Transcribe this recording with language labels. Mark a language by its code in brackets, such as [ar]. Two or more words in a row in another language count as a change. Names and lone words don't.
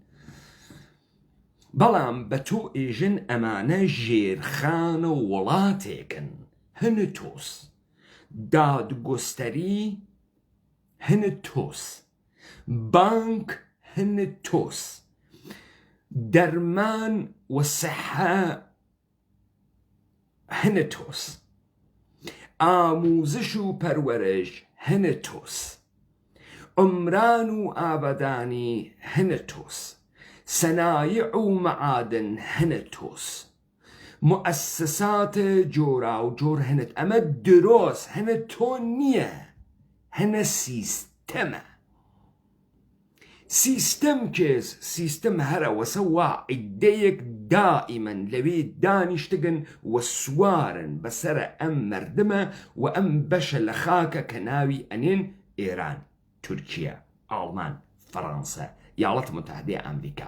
[ckb] بەڵام بە تۆ ئێژن ئەمانە ژێرخانە وڵاتێکن، هەنە تۆس دادگۆستەری هن تۆس، بانك هن تۆس، دەرمان و سەحە هن تۆس، ئاموزش و پەروەرش هن تۆس، عمران و ئابەدانی هن تۆس، سەنایع و مەعادن هن تۆس، مؤسسات جۆرا و جۆر هنت ئەمە دروست هنە تۆ نییە، هەنە سیستەمە. سیستەم کێز سیستەم هەرە وەسە وا عیدەیەک دائیمەن لەوێ دانیشتگن و سوارن بەسرە ئەم مەردمە و ئەم بەشە لە خاکە کە ناوی ئەنێن ئێران، تورکیا، ئاڵمان، فەڕەنسا، یاڵەتە متحدەیە ئەمریکا.